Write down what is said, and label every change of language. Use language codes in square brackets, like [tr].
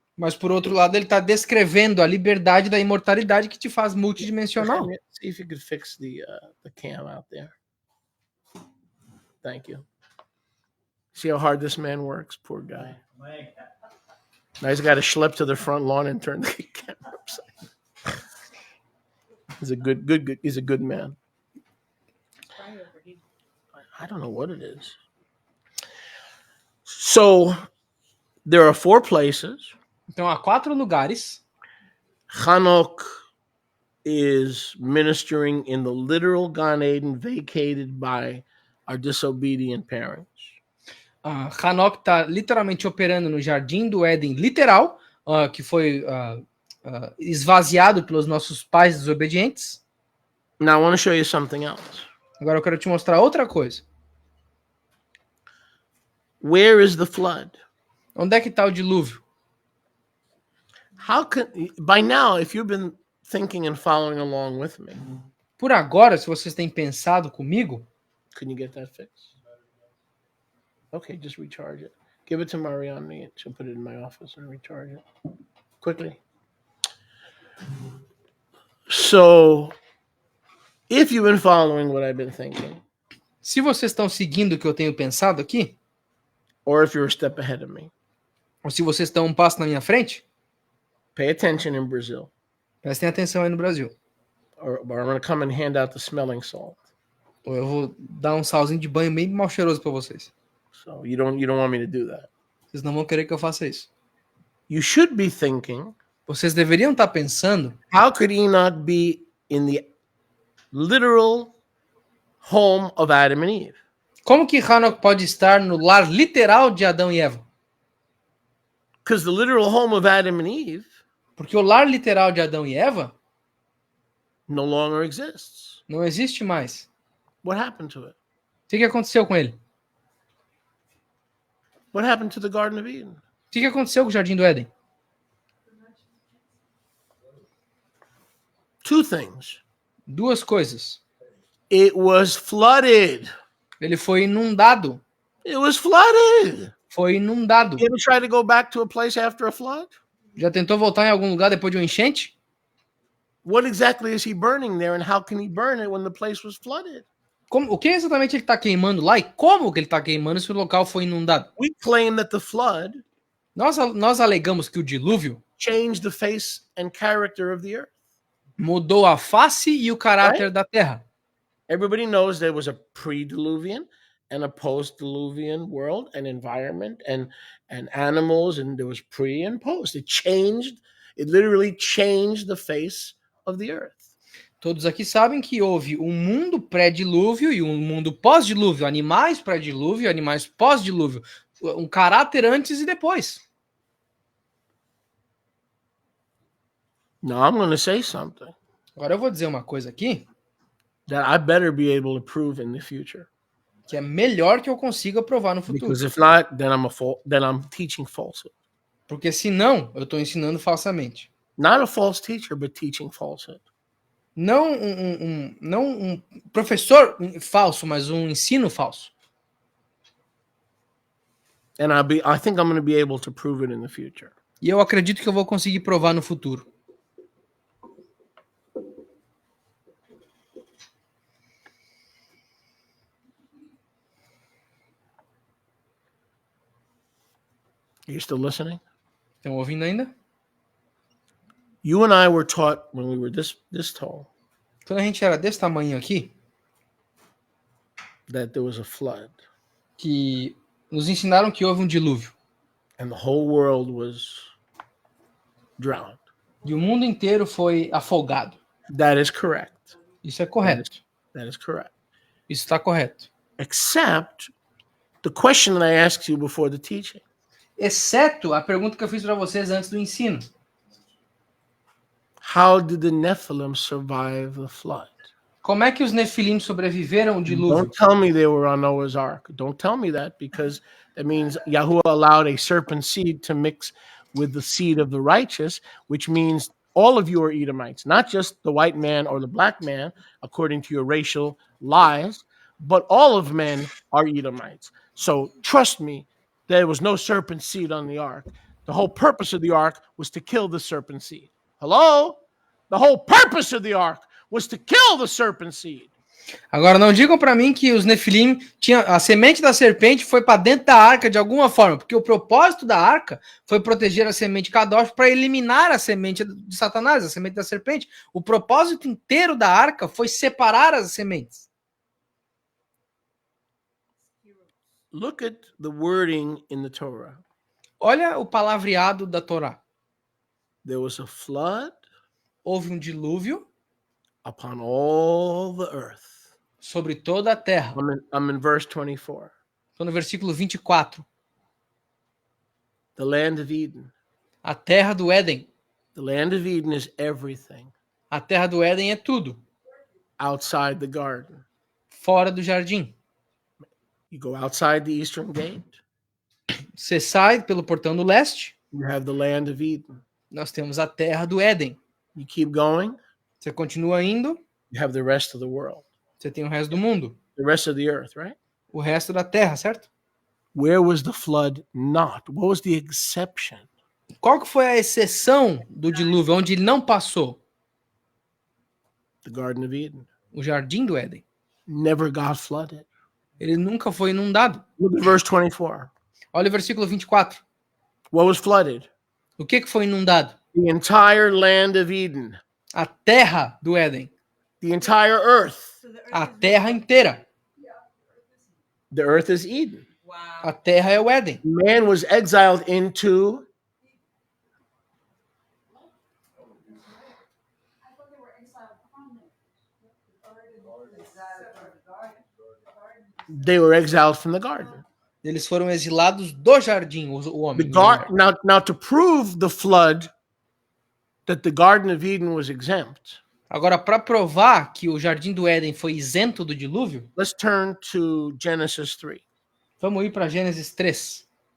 [pt] Mas por outro lado, ele está descrevendo a liberdade da imortalidade que te faz multidimensional. [en] See if you could fix the cam out there. Thank you. See how hard this man works, poor guy. Now he's got to schlep to the front lawn and turn the camera upside. He's a good man. I don't know what it is. So there are 4 places. [pt] Então há 4 lugares. [en] Enoch is ministering in the literal Gan Eden vacated by our disobedient parents. [pt] Enoch está literalmente operando no jardim do Éden literal, que foi esvaziado pelos nossos pais desobedientes. [en] Now I want to show you something else. [pt] Agora eu quero te mostrar outra coisa. [en] Where is the flood? [pt] Onde é que está o dilúvio? [en] How can, by now, if you've been thinking and following along with me, [pt] por agora, se vocês têm pensado comigo, [en] can you get that fixed? Okay, just recharge it. Give it to Marianne and she'll put it in my office and recharge it quickly. So, if you've been following what I've been thinking, [pt] se vocês estão seguindo o que eu tenho pensado aqui, [en] or if you're a step ahead of me, [pt] ou se vocês estão um passo na minha frente, [en] pay attention in Brazil. [pt] Prestem atenção aí no Brasil. [en] Or I'm going to come and hand out the smelling salt. [pt] Ou eu vou dar um salzinho de banho bem mal cheiroso para vocês. [en] So you don't want me to do that. [pt] Vocês não vão querer que eu faça isso. [en] You should be thinking. [pt] Vocês deveriam estar pensando. [en] How could Enoch be in the literal home of Adam and Eve? [pt] Como que Enoch pode estar no lar literal de Adão e Eva? [en] Because the literal home of Adam and Eve. [pt] Porque o lar literal de Adão e Eva [en] no longer exists. [pt] Não existe mais. [en] What happened to it? [pt] O que aconteceu com ele? [en] What happened to the Garden of Eden? [pt] O que aconteceu com o Jardim do Éden? [en] Two things. [pt] Duas coisas. [en] It was flooded. [pt] Ele foi inundado. [en] It was flooded. [pt] Foi inundado. [en] You ever try to go back to a place after a flood? [pt] Já tentou voltar em algum lugar depois de uma enchente? [en] What exactly is he burning there, and how can he burn it when the place was flooded? [pt] O que exatamente ele está queimando lá e como que ele está queimando se o local foi inundado? [en] We claim that the flood [pt] Nós alegamos que o dilúvio [en] changed the face and character of the earth. [pt] Mudou a face e o caráter da terra. [en] Everybody knows there was a pre-diluvian and a post-diluvian world and environment and animals, and there was pre and post. It literally changed the face of the earth. [pt] Todos aqui sabem que houve um mundo pré-dilúvio e um mundo pós-dilúvio, animais pré-dilúvio, animais pós-dilúvio, um caráter antes e depois. [en] Now I'm going to say something. [pt] Agora eu vou dizer uma coisa aqui [en] that I better be able to prove in the future. [pt] Que é melhor que eu consiga provar no futuro. [en] Because if not, then I'm teaching falsehood. [pt] Porque senão eu estou ensinando falsamente. [en] Not a false teacher, but teaching falsehood. [pt] Não um professor falso, mas um ensino falso. [en] And I think I'm going to be able to prove it in the future. [pt] E eu acredito que eu vou conseguir provar no futuro. [en] Are you still listening? [pt] Estão ouvindo ainda? [en] You and I were taught when we were this tall. [pt] Quando a gente era desse tamanho aqui, [en] that there was a flood. [pt] Que nos ensinaram que houve um dilúvio. [en] And the whole world was drowned. [pt] E o mundo inteiro foi afogado. [en] That is correct. [pt] Isso é correto. [en] That is correct. [pt] Isso está correto. [en] Except the question that I asked you before the teaching. [pt] Exceto a pergunta que eu fiz para vocês antes do ensino. [en] How did the Nephilim survive the flood? [pt] Como é que os Nefilim sobreviveram ao dilúvio? [en] Don't tell me they were on Noah's Ark. Don't tell me that, because that means Yahuwah allowed a serpent seed to mix with the seed of the righteous, which means all of you are Edomites, not just the white man or the black man, according to your racial lies, but all of men are Edomites. So trust me, there was no serpent seed on the ark. The whole purpose of the ark was to kill the serpent seed. Hello? The whole purpose of the ark was to kill the serpent seed. [pt] Agora não digam para mim que os Nefilim tinham a semente da serpente foi para dentro da arca de alguma forma, porque o propósito da arca foi proteger a semente Kadosh para eliminar a semente de Satanás, a semente da serpente. O propósito inteiro da arca foi separar as sementes. [en] Look at the wording in the Torah. [pt] Olha o palavreado da Torá. [en] There was a flood. [pt] Houve um dilúvio [en] upon all the earth. [pt] Sobre toda a terra. [en] I'm in verse 24. [pt] Estou no versículo 24. [en] The land of Eden. [pt] A terra do Éden. [en] The land of Eden is everything. [pt] A terra do Éden é tudo. [en] Outside the garden. [pt] Fora do jardim. [en] You go outside the eastern gate. [pt] Você sai pelo portão do leste. [en] You have the land of Eden. [pt] Nós temos a terra do Éden. [en] You keep going. [pt] Você continua indo. [en] You have the rest of the world. [pt] Você tem o resto do mundo. [en] The rest of the earth, right? [pt] O resto da terra, certo? [en] Where was the flood not? What was the exception? [pt] Qual que foi a exceção do dilúvio, onde ele não passou? [en] The Garden of Eden. [pt] O jardim do Éden. [en] Never got flooded. [pt] Ele nunca foi inundado. [en] Look at verse 24. [pt] Olha o versículo 24. [en] What was flooded? [pt] O que foi inundado? [en] The entire land of Eden. [pt] A terra do Éden. [en] The entire earth. [pt] A terra inteira. [en] The earth is Eden. [pt] A terra é o Éden. [en] Man was exiled into They were exiled from the garden. [pt] Eles foram exilados do jardim, o homem. [en] Now to prove the flood that the Garden of Eden was exempt. [pt] Agora, para provar que o jardim do Éden foi isento do dilúvio, [en] let's turn to Genesis 3. [pt] Vamos ir para Gênesis 3.